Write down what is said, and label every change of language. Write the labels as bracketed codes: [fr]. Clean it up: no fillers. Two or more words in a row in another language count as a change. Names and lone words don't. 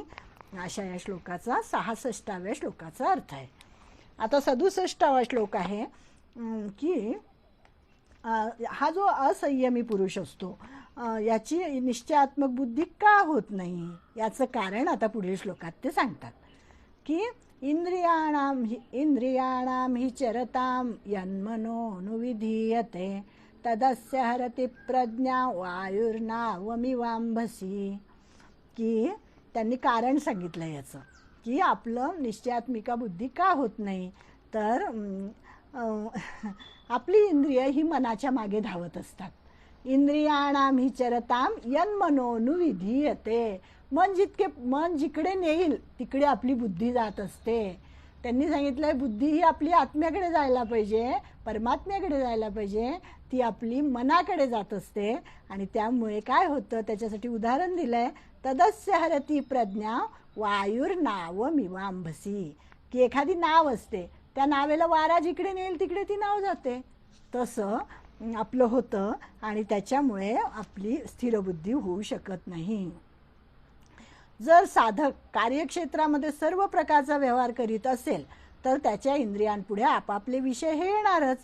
[mr] अशा या श्लोकाचा 66व्या श्लोकाचा अर्थ आहे. आता 67वा श्लोक आहे की हा जो असंयमी पुरुष असतो याची निश्चयात्मक बुद्धी का होत नाही याचं कारण आता पुढील श्लोकात ते सांगतात की [sa] इंद्रियाणाम हि चरताम यन्मनोनुविधीयते तदस्य हरति प्रज्ञा वायुर्नावमिवांभसी. [mr] की त्यांनी कारण सांगितलं याचं की आपलं निश्चयात्मिका बुद्धी का होत नाही, तर आपली इंद्रिय ही मनाच्या मागे धावत असतात. [sa] इंद्रियाणाम हि चरताम यन्मनोनुविधीयते, [mr] मन जिकडे नेईल तिकडे आपली बुद्धी जात असते. त्यांनी सांगितलंय बुद्धी ही आपली आत्म्याकडे जायला पाहिजे, परमात्म्याकडे जायला पाहिजे, ती आपली मनाकडे जात असते. आणि त्यामुळे काय होतं त्याच्यासाठी उदाहरण दिलंय, [sa] तदस्य हरती प्रज्ञा वायुर्नावमिवांभसी, [mr] की एखादी नाव असते, त्या नावेला वारा जिकडे नेईल तिकडे ती नाव जाते. तसं आपलं होतं आणि त्याच्यामुळे आपली स्थिरबुद्धी होऊ शकत नाही. जर साधक कार्यक्षेत्रामध्ये सर्व प्रकारचा व्यवहार करीत असेल तर त्याच्या इंद्रियांपुढे आपापले विषय हे येणारच.